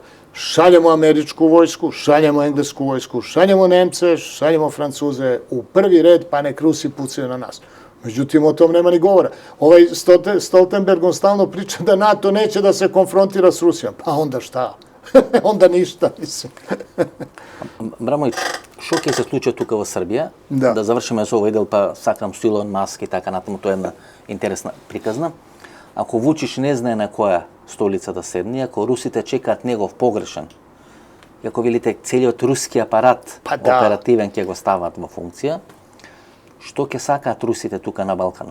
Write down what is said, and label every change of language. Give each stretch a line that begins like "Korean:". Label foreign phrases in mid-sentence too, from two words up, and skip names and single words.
Serbian: Šaljemo američku vojsku, šaljemo englesku vojsku, šaljemo Nemce, šaljemo Francuze u prvi red, pa nek Rusi pucaju na nas. Međutim, o tom nema ni govora. Ovaj Stoltenberg on stalno priča da NATO neće da se konfrontira s Rusijom. Pa onda šta? Onda ništa, mislim.
Macedonian: Брамој, што ќе се случи тука во Србија? Да завршиме со овој дел, па сакам со Илон Маск и така натаму, тоа е една интересна приказна. Ако Вучич не знае на која столица да седне, ако русите чекаат негов погрешен, и ако велите целиот руски апарат оперативен ќе го стават во функција, што ќе сакаат русите тука на Балканот?